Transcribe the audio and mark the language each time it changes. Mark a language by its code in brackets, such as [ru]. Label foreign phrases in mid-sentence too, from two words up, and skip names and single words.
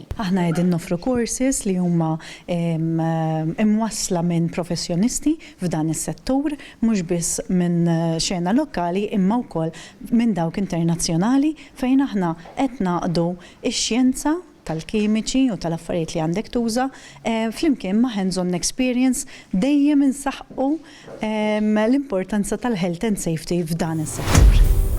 [mt] Aħna qegħdin nofru courses li huma imwassla minn professjonisti f'dan is-settur, mhux biss minn xena lokali imma wkoll minn dawk internazzjonali fejn aħna qed naqdu ix-xjenza tal-kimiċi u tal-affarijiet li għandek tuża flimkien ma' [en] hands-on experience [mt] dejjem insaħħu l-importanza tal- [en] health and safety [mt] f'dan is-settur.